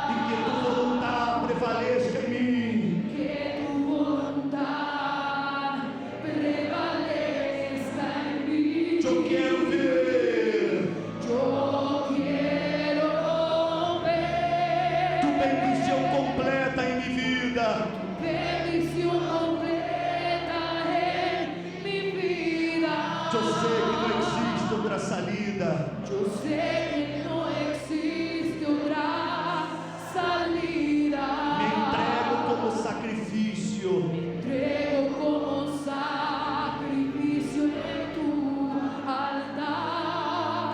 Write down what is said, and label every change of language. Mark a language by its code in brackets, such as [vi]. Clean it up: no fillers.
[pt] e que Tu vontade prevaleça em mim. [es] que tu voluntad prevalezca en mí. [pt] Eu quero ver [es] Yo quiero ver [pt] Tu bendição completa em minha vida. [es] bendición completa en mi vida. [pt] Eu sei que não existe outra saída. [es] Yo sé que no existe otra salida. [pt] Me entrego como sacrifício. [es] Entrego como sacrificio en tu altar.